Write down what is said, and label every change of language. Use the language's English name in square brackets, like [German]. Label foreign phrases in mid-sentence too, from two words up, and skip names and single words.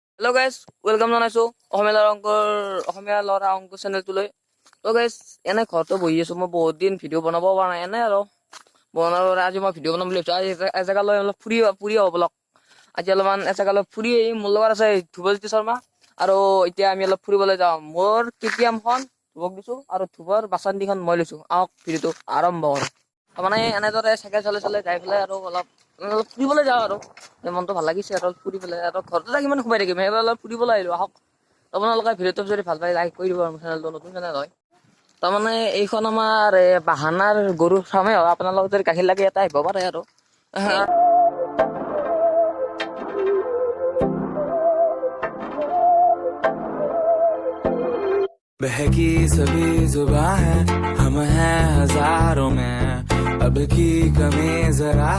[English] Hello guys, welcome [Assamese] জনাইছো অসমীয়া ল'ৰা অংক চেনেলটোলৈ। তো গাইজ এনে ঘৰতে বহি আছো, মই বহুত দিন ভিডিঅ' বনাব পৰা নাই এনে আৰু আজি মই ভিডিঅ' বনাম বুলি ভাবিছো। আজি এজেগালৈ অলপ ফুৰি আহো বলক। আজি অলপমান এজেগালৈ ফুৰি আহি মোৰ লগত আছে ধ্ৰুৱজ্যোতি শৰ্মা, আৰু এতিয়া আমি অলপ ফুৰিবলৈ যাওঁ। মোৰ কেটিএমখন ধ্ৰুৱক দিছো আৰু ধ্ৰুৱৰ বাছান্দিখন মই লৈছো। আহক ভিডিঅ'টো আৰম্ভ কৰোঁ। তাৰমানে এনেদৰে চাইকেল চলাই যাই পেলাই আৰু অলপ ফুৰিবলৈ যাওঁ আৰু মনটো ভাল লাগিছে আৰু ফুৰি পেলাই আৰু ঘৰতে কিমান সোমাই থাকিম, সেইবাবে অলপ ফুৰিবলৈ আহিলো। আহক আপোনালোকে ভিডিঅ'টো যদি ভাল পায় লাইক কৰি দিব, মোৰ চেনেলটো নতুন চেনেল হয়। তাৰমানে এইখন আমাৰ বাহানাৰ গৰু ফাৰ্মে হয়। আপোনালোকৰ যদি গাখীৰ লাগে এটা আহিব পাৰে আৰু [Hindi] बहकी सभी जुबां है, हम हैं हजारों में, अब की कमी जरा